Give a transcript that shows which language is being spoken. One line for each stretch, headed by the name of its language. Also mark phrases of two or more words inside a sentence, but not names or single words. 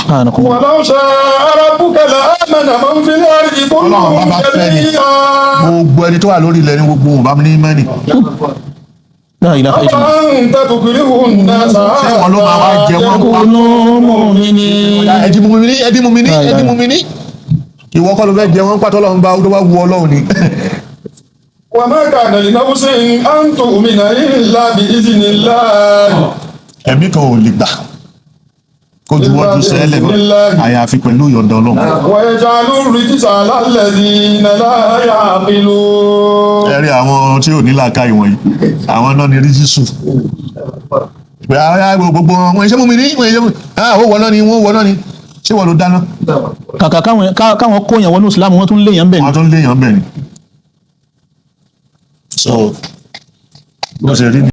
Arabic: ولو شاء ربك لآمن من في الأرض كلهم جميعا.
Yoruba: gbogbo ẹni tó wà lórí ilẹ̀ ní gbogbo wọn bá ní mẹ́rin.
Arabic: أنت تكره الناس.
Yoruba: ṣé wọn ló máa wá jẹ wọn pa. ẹdí mú mi ní. ìwọ kọ́ ló fẹ́ jẹ wọn pàtó ọlọ́run bá tó bá wu ọlọ́run ni.
Arabic: وما كان لنفس أن تؤمن إلا بإذن الله.
Yoruba: ẹ̀mí kan ò lè gbà kó ju wọ́jú sẹ́lẹ̀ àyàfi pẹ̀lú ìyọ̀ǹda ọlọ́run.
Arabic: ويجعل الرجس على الذين لا يعقلون.
Yoruba: ẹ̀rí àwọn tí ò ní làákàyè wọ̀nyí àwọn náà ní ríjísù pé gbogbo wọn iṣẹ́ mú mi ní ó wọ́n náà ni wọ́n wọ́n náà ni ṣé wọ́n ló dáná. kàkà káwọn kó yàn wọnú ìsìlámù wọ́n tún léèyàn bẹ̀ ni. wọ́n tún léèyàn bẹ̀ ni. so bó ṣe rí ni.